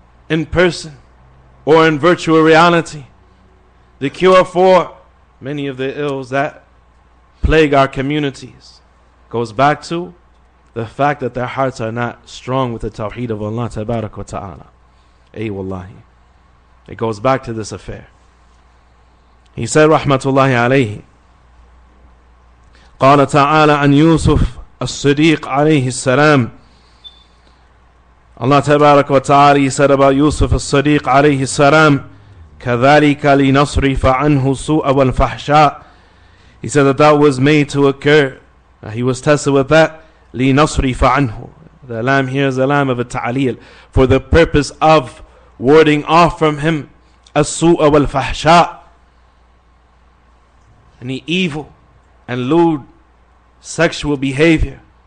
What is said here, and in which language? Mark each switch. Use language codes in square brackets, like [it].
[en] in person or in virtual reality, the cure for many of the ills that plague our communities goes back to the fact that their hearts are not strong with the tawheed of Allah tabarak wa ta'ala. Ay wallahi. It goes back to this affair. He said [ar] rahmatullahi alayhi, قال تعالى عن يوسف الصديق عليه السلام. [en] Allah tabarak wa ta'ala, He said about Yusuf al-Sadiq alayhi salam, [ar] كذلك لنصرف عنه السوء والفحشاء. [en] He said that was made to occur. He was tested with that. [ar] لنصرف عنه. [en] The lamb here is the lamb of a ta'leel, for the purpose of warding off from him [ar] السوء والفحشاء, [en] any evil and lewd sexual behavior.